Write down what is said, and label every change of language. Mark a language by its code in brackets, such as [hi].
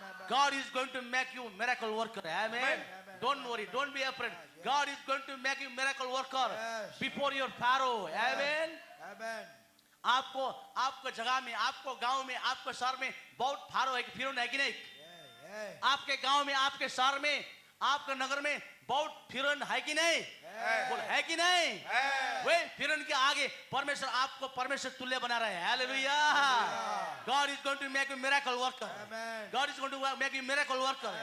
[en] God is going to make you miracle worker. Amen. Don't worry, don't be afraid. God is going to make you miracle worker Yes. before your Pharaoh. Amen. Amen. [hi] आपको जगह में, आपको गांव में, आपको शहर में बहुत फारो है कि फिरौन है कि नहीं? [en] Yeah, yeah. [hi] आपके गांव में, आपके शहर में, आपके नगर में बहुत फिरौन है कि नहीं? बोल, है कि नहीं? वे फिरौन के आगे परमेश्वर आपको परमेश्वर तुल्य बना रहे हैं। Hallelujah. [en] God is going to make you miracle worker. Amen. God is going to make you miracle worker.